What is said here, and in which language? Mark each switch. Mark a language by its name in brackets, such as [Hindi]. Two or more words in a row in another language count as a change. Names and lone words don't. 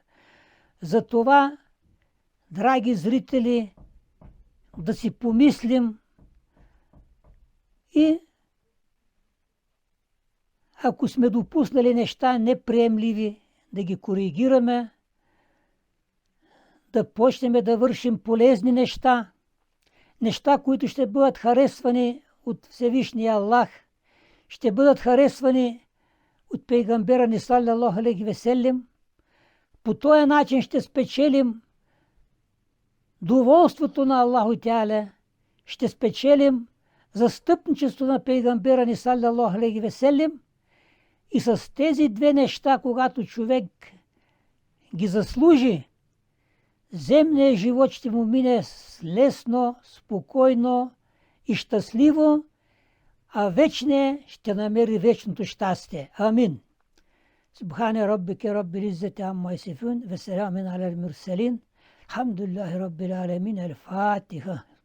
[Bulgarian] Затова, драги зрители, да си помислим и ако сме допуснали неща неприемливи, да ги коригираме, да почнем да вършим полезни неща, неща, които ще бъдат харесвани от Всевишния Аллах, ще бъдат харесвани от пейгамбера ни [Arabic] صلى الله عليه وسلم. [Bulgarian] По този начин ще спечелим доволството на [Arabic] الله تعالى, [Bulgarian] ще спечелим застъпничество на пейгамбера ни [Arabic] صلى الله عليه وسلم. [Bulgarian] И с тези две неща, когато човек ги заслужи, земният живот ще му мине лесно, спокойно и щастливо, а вечният ще намери вечното щастие. Амин. [Arabic] سبحان ربك رب العزة عما يصفون وسلام على المرسلين. الحمد لله رب العالمين. El-Fatiha.